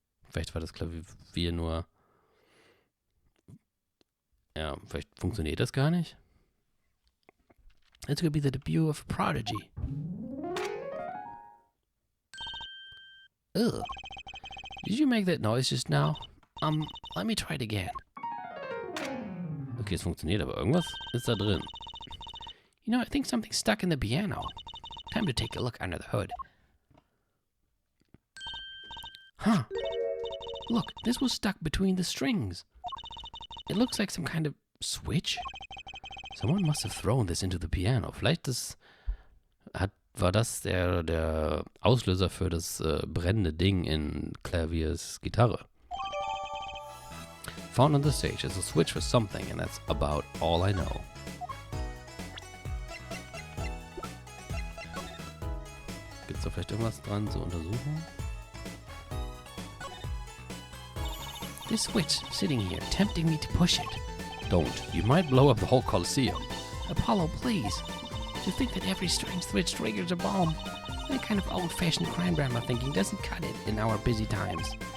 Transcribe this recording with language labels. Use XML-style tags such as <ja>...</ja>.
<de>Vielleicht war das Klavier nur... Ja, vielleicht funktioniert das gar nicht.</de> <en>This could be the debut of a prodigy. Ugh. Did you make that noise just now? Let me try it again.</en> <de>Okay, es funktioniert, aber irgendwas ist da drin.</de> <en>You know, I think something's stuck in the piano. Time to take a look under the hood. Huh. Look, this was stuck between the strings. It looks like some kind of switch. Someone must have thrown this into the piano.</en> <de>Vielleicht war das der Auslöser für das brennende Ding in Claviers Gitarre.</de> <en>Found on the stage is a switch for something, and that's about all I know.</en> <de>Gibt's da vielleicht irgendwas dran zu untersuchen?</de> <en>This switch sitting here, tempting me to push it. Don't. You might blow up the whole Colosseum. Apollo, please. To think that every strange switch triggers a bomb. That kind of old-fashioned crime drama thinking doesn't cut it in our busy times.</en>